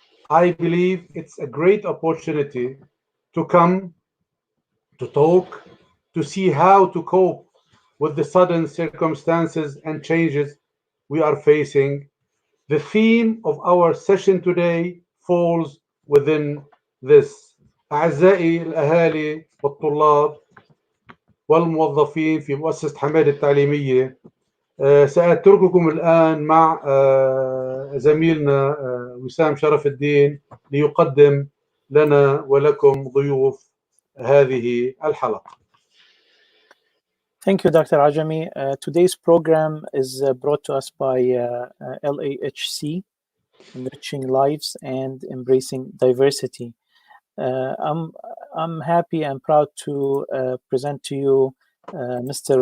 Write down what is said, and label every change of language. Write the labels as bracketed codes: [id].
[en] I believe it's a great opportunity to come, to talk, to see how to cope with the sudden circumstances and changes we are facing. The theme of our session today falls within this. [ar] أعزائي الأهالي والطلاب والموظفين في مؤسسة حمادة التعليمية، سأترككم الآن مع زميلنا وسام شرف الدين ليقدم لنا ولكم ضيوف هذه الحلقة. [en] Thank you, Dr. Ajami. Today's program is brought to us by LAHC, Enriching Lives and Embracing Diversity. I'm happy and proud to present to you Mr.